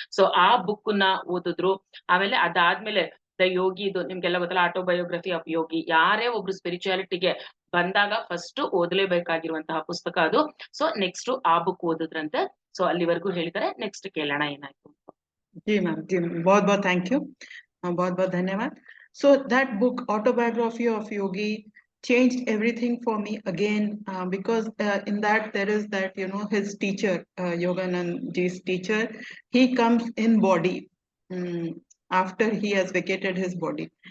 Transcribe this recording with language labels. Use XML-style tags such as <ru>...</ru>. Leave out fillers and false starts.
<kn>So ಆ book ನ ಓದಿದ್ರು. ಆಮೇಲೆ ಅದಾದ್ಮೇಲೆ ದ ಯೋಗಿ, ಇದು ನಿಮ್ಗೆಲ್ಲ ಗೊತ್ತಲ್ಲ, ಆಟೋಬಯೋಗ್ರಫಿ ಆಫ್ ಯೋಗಿ. ಯಾರೇ ಒಬ್ರು ಸ್ಪಿರಿಚುಯಾಲಿಟಿಗೆ ಬಂದಾಗ ಫಸ್ಟ್ ಓದಲೇಬೇಕಾಗಿರುವಂತಹ ಪುಸ್ತಕ ಅದು. ಸೊ ನೆಕ್ಸ್ಟ್ ಆ ಬುಕ್ ಓದಿದ್ರಂತೆ. ಸೊ ಅಲ್ಲಿವರೆಗೂ ಹೇಳಿದರೆ ನೆಕ್ಸ್ಟ್ ಕೇಳೋಣ ಏನಾಯ್ತು.</kn> <hi>जी मैम, जी बहुत बहुत थैंक यू, बहुत बहुत धन्यवाद.</hi> <en>So that book, Autobiography of Yogi, changed everything for me again, because in that there is that, you know, his teacher, Yoganand ji's teacher, he comes in body, mm, after he has vacated his body.</en>